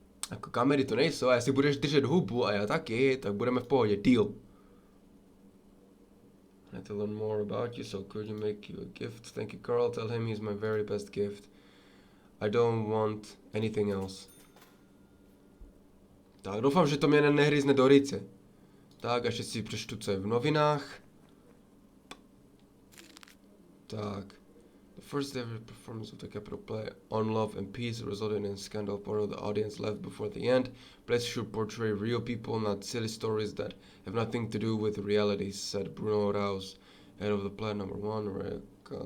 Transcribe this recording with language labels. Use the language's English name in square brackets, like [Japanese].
[Czech] Jako kamery to nejsou, a jestli budeš držet hubu a já taky, tak budeme v pohodě. [English] Deal. I need to learn more about you, so could you make you a gift? Thank you, Carl. Tell him he's my very best gift. I don't want anything else. [Czech] Tak, doufám, že to mě nehryzne do rice. Tak, ještě si přečtu, co je v novinách. Tak. [English] The first ever performance of the Capitol play on Love and Peace resulted in a scandal. Part of the audience left before the end. Plays should portray real people, not silly stories that have nothing to do with reality, said Bruno Raus, head of the play number 1.